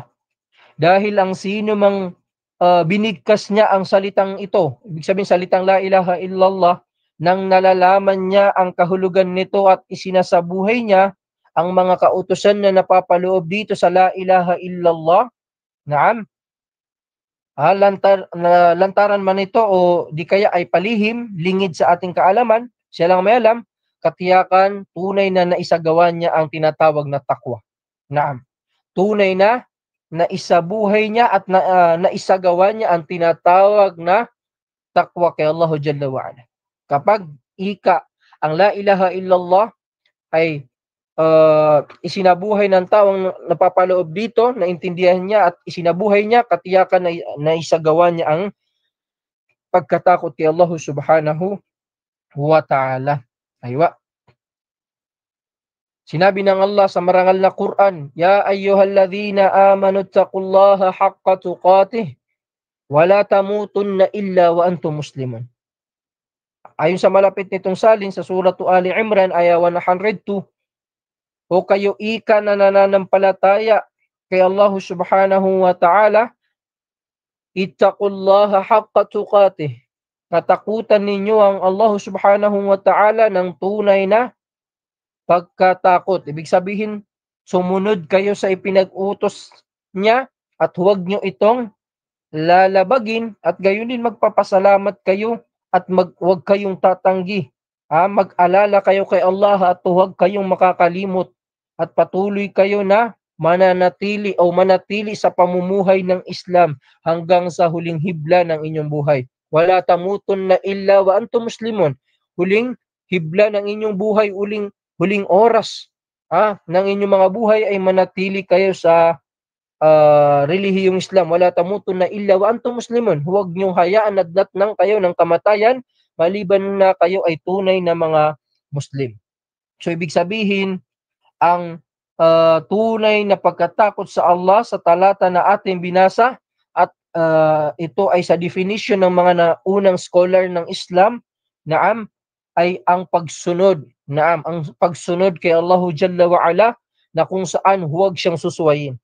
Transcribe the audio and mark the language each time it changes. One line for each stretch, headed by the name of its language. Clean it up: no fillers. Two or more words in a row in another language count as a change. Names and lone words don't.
Filipino: Dahil ang sino mang binigkas niya ang salitang ito, ibig sabihin salitang
Arabic: لا إله إلا الله,
Filipino: nang nalalaman niya ang kahulugan nito at isinasabuhay niya ang mga kautusan na napapaloob dito sa
Arabic: لا إله إلا الله,
Filipino: naam, lantaran man ito o di kaya ay palihim, lingid sa ating kaalaman, siya lang may alam, katiyakan, tunay na naisagawa niya ang tinatawag na takwa. Naam. Tunay na naisabuhay niya at naisagawa niya ang tinatawag na takwa kay Allah
Arabic: جل وعلا.
Filipino: Kapag ang
Arabic: لا إله إلا الله
Filipino: ay isinabuhay ng taong napapaloob dito, naintindihan niya at isinabuhay niya, katiyakan na isagawa niya ang pagkatakot kay Allah
Arabic: سبحانه وتعالى.
Filipino: Aywa. Sinabi ng Allah sa marangal na Quran,
Arabic: يا أيها الذين آمنوا اتقوا الله حق تقاته ولا تموتن إلا وأنتم مسلمون.
Filipino: Ayon sa malapit nitong salin sa Suratu Ali Imran, aya 102, o kayo ika na nananampalataya kay Allah
Arabic: سبحانه وتعالى, اتقوا الله حق تقاته.
Filipino: Katakutan ninyo ang Allah
Arabic: سبحانه وتعالى
Filipino: ng tunay na pagkatakot. Ibig sabihin, sumunod kayo sa ipinag-utos niya at huwag nyo itong lalabagin, at gayon din magpapasalamat kayo at huwag kayong tatanggi. Mag-alala kayo kay Allah at huwag kayong makakalimot, at patuloy kayo na mananatili sa pamumuhay ng Islam hanggang sa huling hibla ng inyong buhay.
Arabic: ولا تموتن إلا وأنتم مسلمون.
Filipino: Huling hibla ng inyong buhay, huling oras ng inyong mga buhay ay manatili kayo sa relihiyong Islam.
Arabic: ولا تموتن إلا وأنتم مسلمون.
Filipino: Huwag niyong hayaan na datnang kayo ng kamatayan maliban na kayo ay tunay na mga Muslim. So ibig sabihin, ang tunay na pagkatakot sa Allah sa talata na ating binasa, at ito ay sa definition ng mga naunang scholar ng Islam, ay ang pagsunod, ang pagsunod kay Allah
Arabic: جل وعلا,
Filipino: na kung saan huwag siyang susuwayin.